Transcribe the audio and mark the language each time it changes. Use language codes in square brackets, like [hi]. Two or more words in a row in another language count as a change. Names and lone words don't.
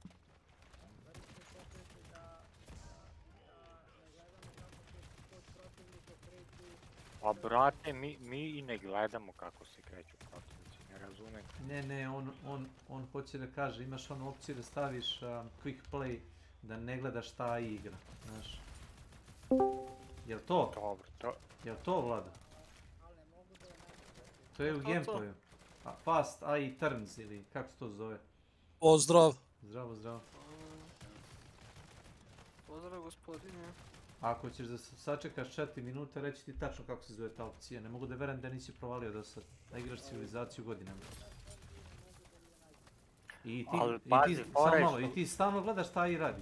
[sr] Pa brate, mi i ne gledamo kako se kreću protivnici, ne razumem. Ne, on hoće da kaže, imaš onu opciju da staviš [en] quick play, [sr] da ne gledaš šta igra, znaš. Jel to? Dobro, to... Jel to, Vlada? To je u gameplayu. [en] Fast AI turns [sr] ili kako se to zove? Pozdrav! Zdravo. Pozdrav gospodine. Ako ćeš da sačekaš 4 minute, reći ti tačno kako se zove ta opcija. Ne mogu da verujem da nisi provalio do sad. Da igraš civilizaciju godinama. I ti stalno gledaš šta i radi.